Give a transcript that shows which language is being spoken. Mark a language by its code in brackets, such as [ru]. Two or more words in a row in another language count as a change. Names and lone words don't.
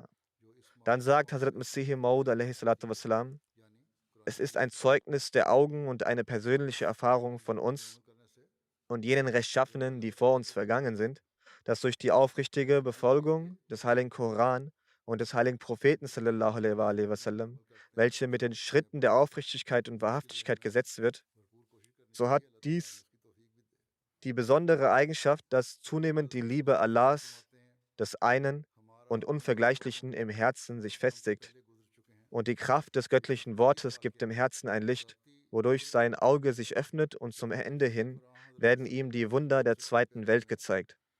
[de] Dann sagt Hazrat Masih Maud a.s. Es ist ein Zeugnis der Augen und eine persönliche Erfahrung von uns und jenen Rechtschaffenen, die vor uns vergangen sind, dass durch die aufrichtige Befolgung des Heiligen Koran und des heiligen Propheten [ar] صلى الله عليه وسلم, [de] welche mit den Schritten der Aufrichtigkeit und Wahrhaftigkeit gesetzt wird, so hat dies die besondere Eigenschaft, dass zunehmend die Liebe Allahs, des einen und Unvergleichlichen im Herzen sich festigt. Und die Kraft des göttlichen Wortes gibt dem Herzen ein Licht, wodurch sein Auge sich öffnet und zum Ende hin werden ihm die Wunder der zweiten Welt gezeigt.